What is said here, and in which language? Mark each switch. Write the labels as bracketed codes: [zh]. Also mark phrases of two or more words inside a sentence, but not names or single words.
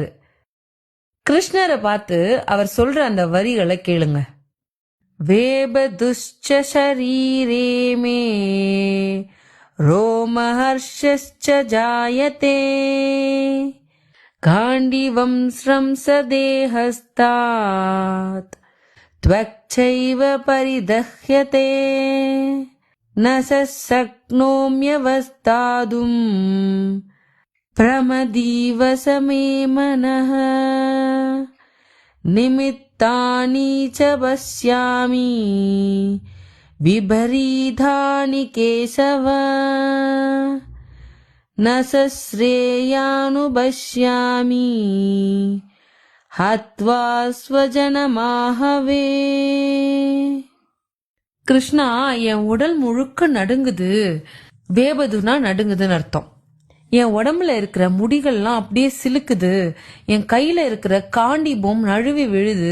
[ta] கிருஷ்ணரை பார்த்து அவர் சொல்ற அந்த வரிகளை கேளுங்க. [sa] वेपथुश्च शरीरे मे रोमहर्षश्च जायते गाण्डीवम् स्रंस देहस्तात् त्वक्चैव परिदह्यते न शक्नोम्यवस्थातुम् प्रमदीव समे मनः निमित्तानि च पश्यामि विपरीतानि केशव न श्रेयानुपश्यामि हत्वा स्वजनमाहवे. [ta] கிருஷ்ணா, என் உடல் முழுக்க நடுங்குது. வேபதுனா நடுங்குதுன்னு அர்த்தம். என் உடம்புல இருக்கிற முடிகள்லாம் அப்படியே சிலுக்குது. என் கையில இருக்கிற காண்டீபம் நழுவி விழுது.